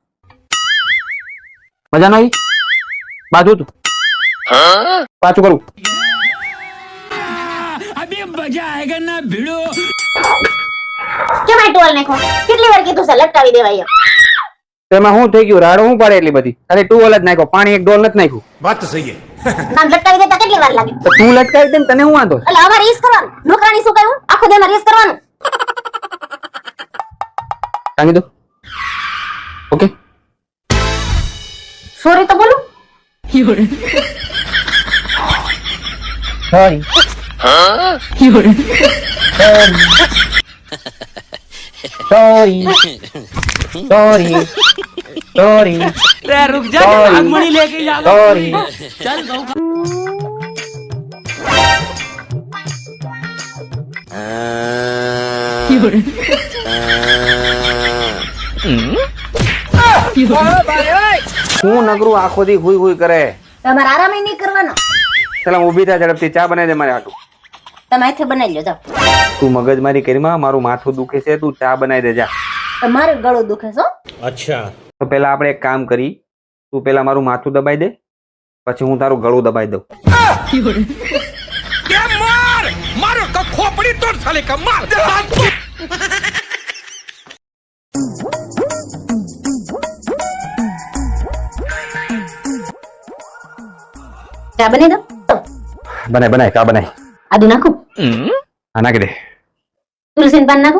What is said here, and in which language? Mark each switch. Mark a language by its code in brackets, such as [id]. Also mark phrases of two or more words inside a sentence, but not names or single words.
[gu] મજા નહીં? બાજુ તું પાછું કરું. કેમ આ ટોલ નાખો? કેટલી વાર કીધું છે લટકાવી દેવાય એમ. તેમાં શું થઈ ગયું? રાડો શું પડે એટલી બધી? અરે ટુવલ જ નાખ્યો, પાણી એક ડોલ નથી નાખ્યું. [hi] बात तो सही है. [gu] આમ લટકાવી દેતા કેટલી વાર લાગે? તો તું લટકાવી દે ને, તને શું વાંધો? એટલે અમારે રીસ કરવાનું. નોકરાણી શું કહ્યું? આખો દી અમારે રીસ કરવાનું. કાંગી દો. ઓકે. સોરી તો બોલું. સોરી. સોરી. સોરી. સોરી. [hi] रुक जा, नागमणि लेके जा. [gu] સોરી. [hi] चल [gu] હું નગરું આખો દી હુઈ હુઈ કરે. તમારે આરામ નહીં કરવાનો. ચાલ ઊભી થા, ઝડપથી ચા બનાવી દે મારે હાટું. તમે હાથે બનાવી લો જાઓ. તું મગજમારી કરીમાં, મારું માથું દુખે છે, તું ચા બનાવી દે જા. તમારું ગળું દુખે છે હો? [hi] अच्छा. [gu] તો પેલા આપણે એક કામ કરી, તું પેલા મારું માથું દબાઈ દે, પછી હું તારું ગળું દબાઈ દઉં. [hi] क्या मार मारो का खोपड़ी तोड़ साले का मार. [gu] ચા બની દો. બનાય ચા બનાય. આદુ નાખું? હા નાખી દે. તુલસીનું પાન નાખું?